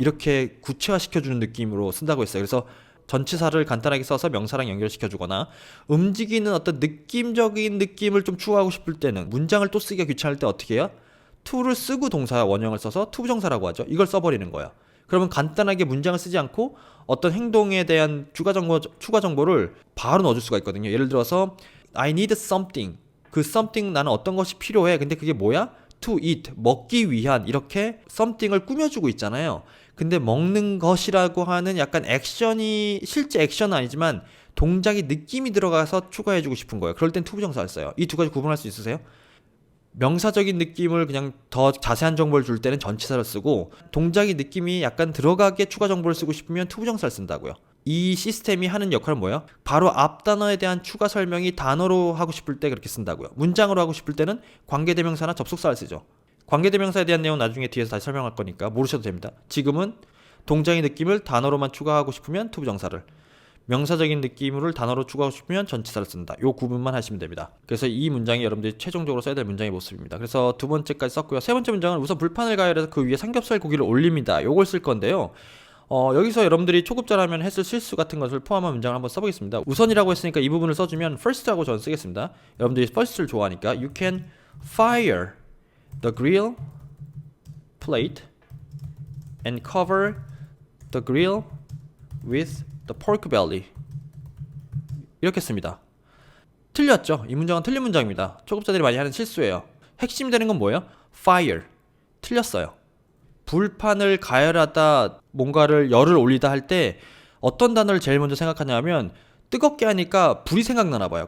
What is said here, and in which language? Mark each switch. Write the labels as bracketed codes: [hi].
[ko] 이렇게 구체화시켜주는 느낌으로 쓴다고 했어요. 그래서 전치사를 간단하게 써서 명사랑 연결시켜주거나 움직이는 어떤 느낌적인 느낌을 좀 추구하고 싶을 때는 문장을 또 쓰기가 귀찮을 때 어떻게 해요? to를 쓰고 동사 원형을 써서 투부정사라고 하죠. 이걸 써버리는 거예요. 그러면 간단하게 문장을 쓰지 않고 어떤 행동에 대한 추가 정보를 바로 넣어줄 수가 있거든요. 예를 들어서 [en] I need something. [ko] 그 something 나는 어떤 것이 필요해. 근데 그게 뭐야? [en] to eat. [ko] 먹기 위한 이렇게 something을 꾸며주고 있잖아요. 근데 먹는 것이라고 하는 약간 액션이 실제 액션은 아니지만 동작이 느낌이 들어가서 추가해주고 싶은 거예요. 그럴 땐 투부정사를 써요. 이 두 가지 구분할 수 있으세요? 명사적인 느낌을 그냥 더 자세한 정보를 줄 때는 전치사를 쓰고 동작의 느낌이 약간 들어가게 추가 정보를 쓰고 싶으면 투부정사를 쓴다고요. 이 시스템이 하는 역할은 뭐예요? 바로 앞 단어에 대한 추가 설명이 단어로 하고 싶을 때 그렇게 쓴다고요. 문장으로 하고 싶을 때는 관계대명사나 접속사를 쓰죠. 관계대명사에 대한 내용 나중에 뒤에서 다시 설명할 거니까 모르셔도 됩니다. 지금은 동작의 느낌을 단어로만 추가하고 싶으면 투부정사를, 명사적인 느낌을 단어로 추가하고 싶으면 전치사를 쓴다. 요 구분만 하시면 됩니다. 그래서 이 문장이 여러분들이 최종적으로 써야 될 문장의 모습입니다. 그래서 두 번째까지 썼고요. 세 번째 문장은 우선 불판을 가열해서 그 위에 삼겹살 고기를 올립니다. 요걸 쓸 건데요. 여기서 여러분들이 초급자라면 했을 실수 같은 것을 포함한 문장을 한번 써보겠습니다. 우선이라고 했으니까 이 부분을 써주면 first하고 저는 쓰겠습니다. 여러분들이 first를 좋아하니까 [en] you can fire the grill plate and cover the grill with the pork belly. [ko] 이렇게 씁니다. 틀렸죠? 이 문장은 틀린 문장입니다. 초급자들이 많이 하는 실수예요. 핵심이 되는 건 뭐예요? fire. 틀렸어요. 불판을 가열하다 뭔가를 열을 올리다 할 때 어떤 단어를 제일 먼저 생각하냐면 뜨겁게 하니까 불이 생각나나 봐요.